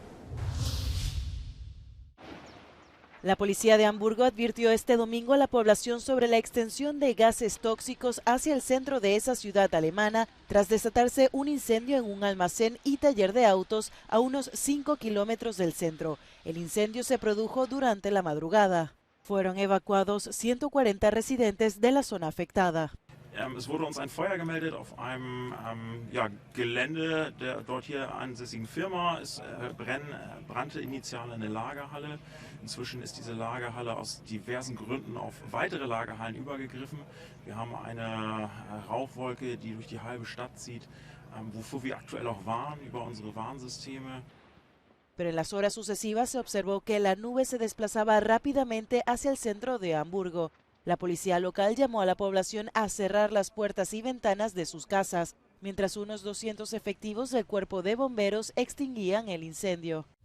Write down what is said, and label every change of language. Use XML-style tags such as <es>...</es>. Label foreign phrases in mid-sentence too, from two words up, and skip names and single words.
<es>La policía de Hamburgo advirtió este domingo a la población sobre la extensión de gases tóxicos hacia el centro de esa ciudad alemana tras desatarse un incendio en un almacén y taller de autos a unos 5 kilómetros del centro. El incendio se produjo durante la madrugada. Fueron evacuados 140 residentes de la zona afectada.</es> <de>Es wurde uns ein Feuer gemeldet auf einem Gelände der dort hier ansässigen Firma. Es brannte initial eine Lagerhalle. Inzwischen ist diese Lagerhalle aus diversen Gründen auf weitere Lagerhallen übergegriffen. Wir haben eine Rauchwolke, die durch die halbe Stadt zieht. wofür wir aktuell auch warnen über unsere Warnsysteme.</de> <es>Pero en las horas sucesivas se observó que la nube se desplazaba rápidamente hacia el centro de Hamburgo. La policía local llamó a la población a cerrar las puertas y ventanas de sus casas, mientras unos 200 efectivos del cuerpo de bomberos extinguían el incendio.</es>